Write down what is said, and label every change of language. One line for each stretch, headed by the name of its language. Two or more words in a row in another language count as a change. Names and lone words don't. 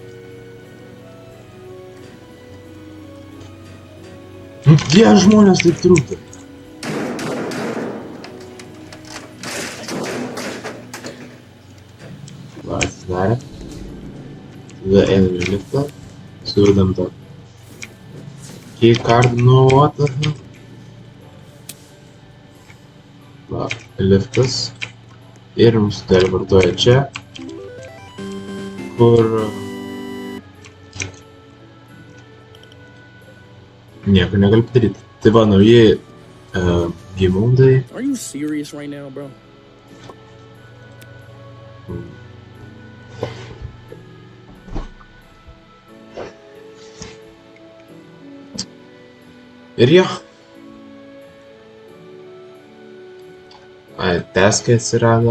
Lithuanian: Tie žmonės taip trūkta. Va, atsidarė. Tada einam į liftą. Suvedam tą keycard, nu
English: what the hell.
Lithuanian: Va, liftas. Ir mums teleportuoja čia, kur nieko negali padaryti. Tai va, nauji game modai.
English: Are you serious right now, bro?
Lithuanian: Ir jo. Taskai atsirado.